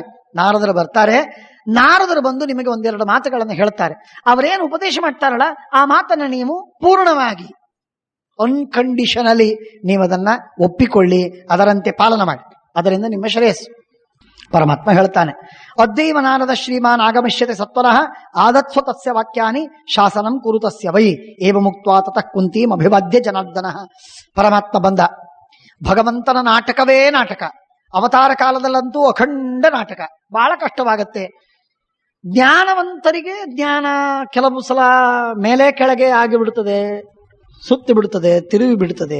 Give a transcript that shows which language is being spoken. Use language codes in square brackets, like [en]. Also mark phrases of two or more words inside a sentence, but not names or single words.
[kn] ನಾರದರು ಬರ್ತಾರೆ, ನಾರದರು ಬಂದು ನಿಮಗೆ ಒಂದೆರಡು ಮಾತುಗಳನ್ನು ಹೇಳ್ತಾರೆ. ಅವರೇನು ಉಪದೇಶ ಮಾಡ್ತಾರಲ್ಲ ಆ ಮಾತನ್ನು ನೀವು ಪೂರ್ಣವಾಗಿ ಅನ್ಕಂಡೀಷನಲಿ ನೀವು ಅದನ್ನ ಒಪ್ಪಿಕೊಳ್ಳಿ, ಅದರಂತೆ ಪಾಲನ ಮಾಡಿ, ಅದರಿಂದ ನಿಮ್ಮ ಶ್ರೇಯಸ್ಸು. ಪರಮಾತ್ಮ ಹೇಳ್ತಾನೆ, [sa] ಅದ್ಯೈವ ನಾರದ ಶ್ರೀಮಾನ್ ಆಗಮಿಷ್ಯತೆ ಸತ್ವರಃ ಆದತ್ಸ್ವ ತಸ್ಯ ವಾಕ್ಯಾನಿ ಶಾಸನಂ ಕುರುತಸ್ಯ ವೈ ಏವ ಮುಕ್ತ್ವಾ ತತಃ ಕುಂತೀಂ ಅಭಿವಾದ್ಯ ಜನಾರ್ದನಃ. [kn] ಪರಮಾತ್ಮ ಬಂದ. ಭಗವಂತನ ನಾಟಕವೇ ನಾಟಕ. ಅವತಾರ ಕಾಲದಲ್ಲಂತೂ ಅಖಂಡ ನಾಟಕ. ಬಹಳ ಕಷ್ಟವಾಗತ್ತೆ. ಜ್ಞಾನವಂತರಿಗೆ ಜ್ಞಾನ ಕೆಲವು ಸಲ ಮೇಲೆ ಕೆಳಗೆ ಆಗಿಬಿಡುತ್ತದೆ, ಸುತ್ತಿ ಬಿಡುತ್ತದೆ, ತಿರುವಿ ಬಿಡುತ್ತದೆ.